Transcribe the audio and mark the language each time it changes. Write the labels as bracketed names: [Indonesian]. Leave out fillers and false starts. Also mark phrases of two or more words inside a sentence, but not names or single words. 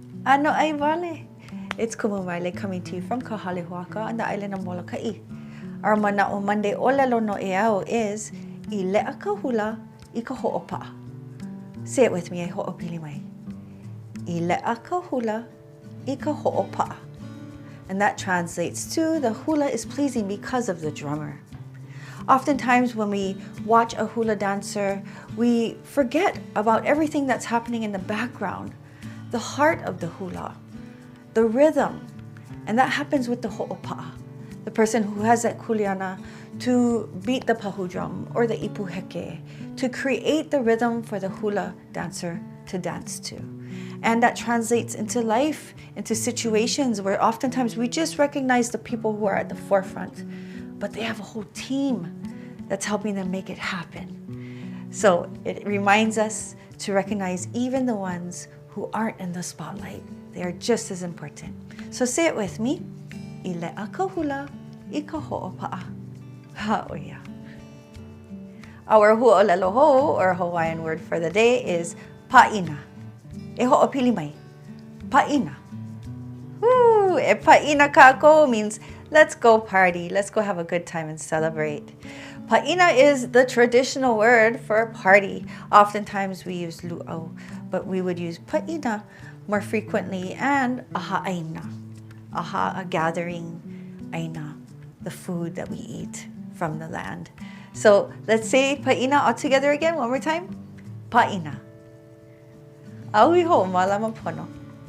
[Hawaiian] Ano ai wale. [English] It's Kumumale coming to you from Kahalehuaka on the island of Molokaʻi. [Hawaiian] Our Mana'o Monday ʻōlelo noʻeau is I leʻa ka hula I ka hoʻopaʻa. [English] Say it with me, [Hawaiian] e hoʻopili mai. I leʻa ka hula I ka hoʻopaʻa. [English] And that translates to the hula is pleasing because of the drummer. Oftentimes when we watch a hula dancer, we forget about everything that's happening in the background, the heart of the hula, the rhythm. And that happens with the hoʻopaʻa, the person who has that kuleana to beat the pahu drum or the ipuheke, to create the rhythm for the hula dancer to dance to. And that translates into life, into situations where oftentimes we just recognize the people who are at the forefront, but they have a whole team that's helping them make it happen. So it reminds us to recognize even the ones who aren't in the spotlight. They are just as important. So say it with me. I leʻa ka hula I ka hoʻopaʻa. Ha'oia. Our huaʻōlelo or Hawaiian word for the day is Pāʻina. [Hawaiian] E hoʻopili mai. Pāʻina. Woo! E Pāʻina kākou [English] means let's go party, let's go have a good time and celebrate. Pāʻina is the traditional word for a party. Oftentimes we use luʻau, but we would use Pāʻina more frequently, and [Hawaiian] aha aina. [English] Aha, a gathering, aina, the food that we eat from the land. So let's say Pāʻina all together again, one more time. Pāʻina. [Hawaiian] Auiho, malama pono.